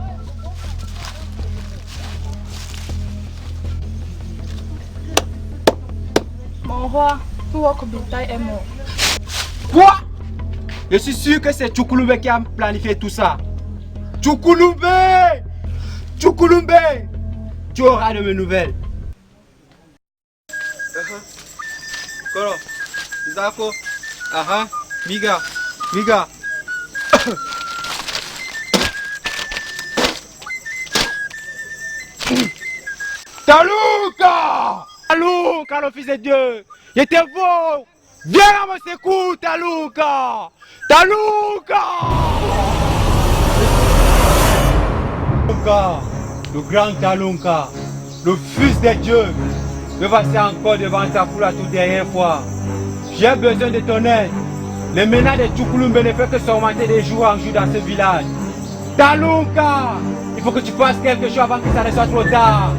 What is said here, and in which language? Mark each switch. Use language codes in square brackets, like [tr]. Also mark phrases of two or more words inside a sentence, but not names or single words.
[fr] Mon roi, Nwokobinta est mort. Quoi? Je suis sûr que c'est Tukulumbe qui a planifié tout ça. Tukulumbe! Tukulumbe! Tu auras de mes nouvelles. Koro, Zako, aha, Miga, Miga. Talouka! Talouka, le fils de Dieu! Il était beau! Viens à mon secours, Talouka! Talouka! Talouka, le grand Talouka, le fils de Dieu, me voici encore devant ta pour la toute dernière fois. J'ai besoin de ton aide. Le ménage de Tchoukoulumbe ne fait que s'augmenter de jour en jour dans ce village. Talunka, il faut que tu fasses quelque chose avant que ça ne soit trop tard.